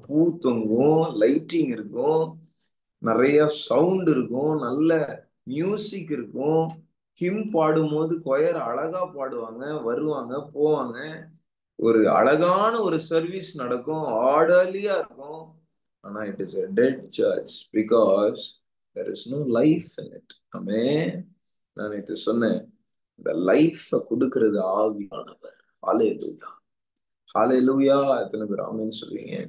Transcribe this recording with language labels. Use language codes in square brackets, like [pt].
[ta] பூ தொங்கும், லைட்டிங் இருக்கும், நிறைய சவுண்ட் இருக்கும், நல்ல மியூசிக் இருக்கும். ஹிம் பாடும்போது கொயர் அழகா பாடுவாங்க, வருவாங்க போவாங்க, ஒரு அழகான ஒரு சர்வீஸ் நடக்கும், ஆர்டர்லியா இருக்கும். [en] ஆனா it is a dead church because there is no life in it. Amen. [ta] நான் நேற்று சொன்னேன், இந்த லைஃப கொடுக்கிறது ஆவியானவர். ஹalleluya, ஹalleluya. எத்தனை பேர் ஆமென் சொல்றீங்க?